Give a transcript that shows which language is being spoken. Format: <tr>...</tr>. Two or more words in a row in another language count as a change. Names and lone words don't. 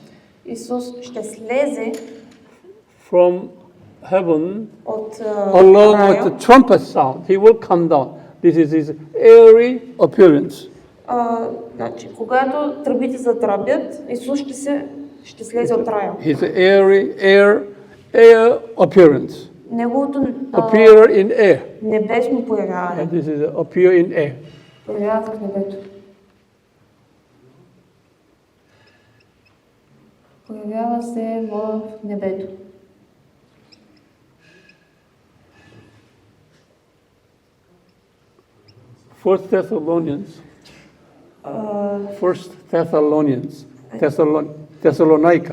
<bg>Исус ще слезе</bg> <en>from heaven</en> <bg>от</bg> <en>along with</en> <bg>рая.</bg> <en>the trumpet sound. He will come down. This is his airy appearance.</en> <bg>Значи, когато тръбите затръбят, Исус ще слезе от рая.</bg> <en>His air appearance.</en> <bg>Неговото</bg> <en>Appear in air.</en> <bg>небесно появяване.</bg> <en>And this is appear in air.</en> <bg>Появява се в небето. Появява се в небето.</bg> <en>First Thessalonians. Thessalonica.</en>